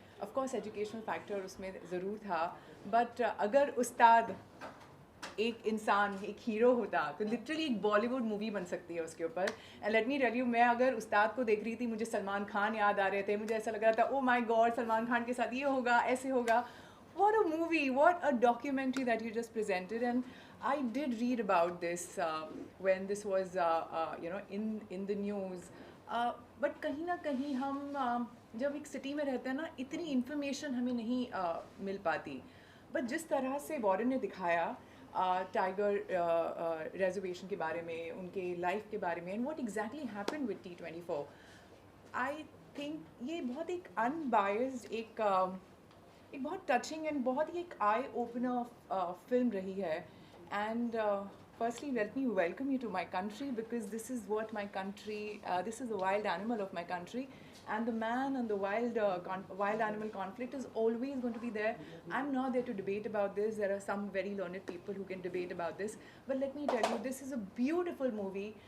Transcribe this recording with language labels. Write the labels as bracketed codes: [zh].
[en] Of course, educational factor [hi] उसमें ज़रूर था, but अगर उस्ताद एक इंसान, एक हीरो होता तो लिटरली एक बॉलीवुड मूवी बन सकती है उसके ऊपर. [en] and let me tell you, [hi] मैं अगर उस्ताद को देख रही थी, मुझे सलमान खान याद आ रहे थे, मुझे ऐसा लग रहा था, [en] oh my God, [hi] Salman Khan के साथ ये होगा, ऐसे होगा. [en] What a movie, what a documentary that you just presented. And I did read about this when this was in the news. [hi] But कहीं ना कहीं हम जब एक सिटी में रहते हैं ना, इतनी इन्फॉर्मेशन हमें नहीं मिल पाती. बट जिस तरह से वॉरेन ने दिखाया टाइगर रिजर्वेशन के बारे में, उनके लाइफ के बारे में, [en] and what exactly happened with T24, I think [hi] ये बहुत एक अनबायस्ड, एक बहुत टचिंग एंड बहुत ही एक आई ओपनर फिल्म रही है. [en] And firstly, let me welcome you to my country, because this is what my country, this is the wild animal of my country, and the man and the wild animal conflict is always going to be there. I'm not there to debate about this. There are some very learned people who can debate about this, but let me tell you, this is a beautiful movie.